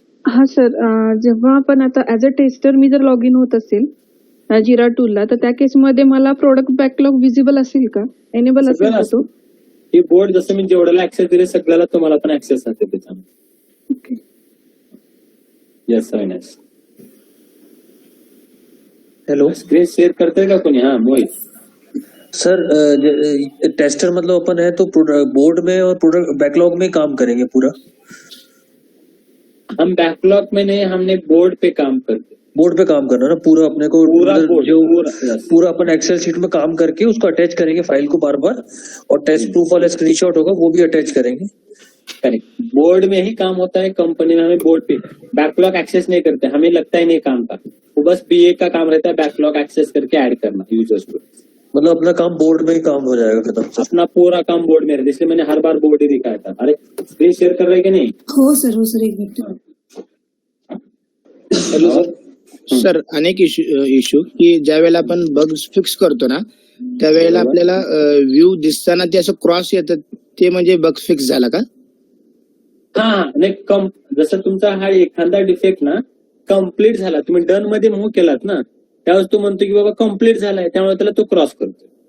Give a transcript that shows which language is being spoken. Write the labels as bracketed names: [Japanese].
[Marathi] हा सर, जेव्हा आपण आता ऍज अ टेस्टर मी जर लॉग इन होत असेल जिरा टूलला, तर त्या केसमध्ये मला प्रोडक्ट बॅकलॉग विजिबल असेल का? एनेबल असेल का तो? हे बोर्ड जसं मी जेवढ्याला ऍक्सेस दिले सगळ्याला तुम्हाला पण ऍक्सेस असेल त्याच्यामध्ये. Okay. [English] Yes Avinash. Hello [Marathi] screen share करतोय का कोणी? हा मोहित. [Hindi] सर, टेस्टर मतलब अपन है तो बोर्ड में और प्रोडक्ट बैकलॉग में काम करेंगे पूरा? हम बैकलॉग में नहीं, हमने बोर्ड पे काम करते. बोर्ड पे काम करना ना पूरा अपने को, पूरा मतलब बोर्ड, जो [English] yes. [Hindi] पूरा अपन एक्सेल शीट में काम करके उसको अटैच करेंगे फाइल को बार बार, और टेस्ट प्रूफ वाला स्क्रीनशॉट होगा वो भी अटैच करेंगे. करेक्ट, बोर्ड में ही काम होता है. कंपनी में हमें बोर्ड पे बैकलॉग एक्सेस नहीं करते, हमें लगता ही नहीं काम का. वो बस BA का काम रहता है बैकलॉग एक्सेस करके ऐड करना यूजर्स को. मतलब अपना काम बोर्ड में ही काम हो जाएगा खत्म सर. अपना पूरा काम बोर्ड में रहता है, इसलिए मैंने हर बार बोर्ड ही दिखाया था. अरे स्क्रीन शेयर कर रहे कि नहीं? [Marathi] हो सर, एक मिनिट. [English] Hello sir. [Marathi] सर, अनेक इश्यू की ज्या वेळेला आपण बग्स फिक्स करतो ना, त्यावेळेला आपल्याला व्ह्यू दिसताना ते असं क्रॉस येतात, ते म्हणजे बग फिक्स झाला का? हा नाही, जसं तुमचा हा एखादा डिफेक्ट ना कम्प्लीट झाला, तुम्ही डन मध्ये मूव्ह केलात ना, त्यावेळेस तो म्हणतो की बाबा कम्प्लीट झालाय, त्यामुळे त्याला तो क्रॉस करतो.